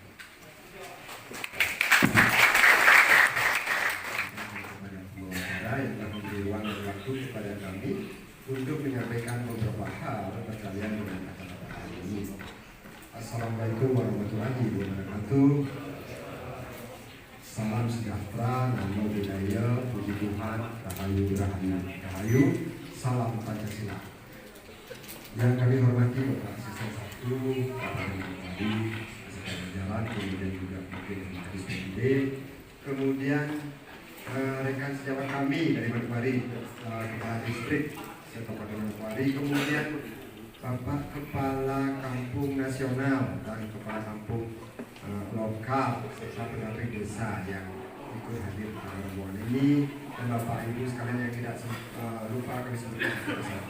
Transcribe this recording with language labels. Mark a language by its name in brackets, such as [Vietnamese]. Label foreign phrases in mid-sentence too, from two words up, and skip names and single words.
[Indonesian] Yang telah memberi ruang dan waktu kepada kami untuk menyampaikan beberapa hal berkaitan dengan kata-kata hari ini. [Arabic] السلام عليكم ورحمة الله وبركاته. [Indonesian] Salam sejahtera, [Pali] namo buddhaya, [Indonesian] puji Tuhan, [Javanese] rahayu rahayu, [Indonesian] salam Pancasila. Yang kami hormati Bapak Asisten 1, Bapak Menteri, Asisten Jalan, kemudian juga mungkin Majelis PMD, kemudian rekan sejawat kami dari Manokwari, Kepala Distrik Kabupaten Manokwari, kemudian Bapak Kepala Kampung Nasional dan Kepala Kampung Lokal serta pendamping desa yang ikut hadir pada rombongan ini, dan Bapak Ibu sekalian yang tidak lupa kami sebutkan satu-satu.